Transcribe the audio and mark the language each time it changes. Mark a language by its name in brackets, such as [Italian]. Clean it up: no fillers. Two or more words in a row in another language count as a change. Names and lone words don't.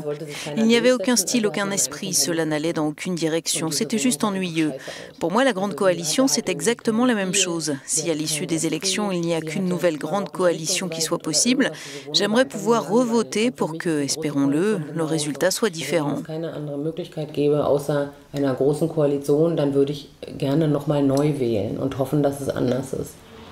[French] Il n'y avait aucun style, aucun esprit, cela n'allait dans aucune direction, c'était juste ennuyeux. Pour moi, la grande coalition, c'est exactement la même chose. Si à l'issue des élections, il n'y a qu'une nouvelle grande coalition qui soit possible, j'aimerais pouvoir revoter pour que, espérons-le, le résultat soit différent. [German] Keine andere Möglichkeit gäbe, außer einer großen Koalition, dann würde ich gerne noch mal neu wählen und hoffen, dass es anders ist.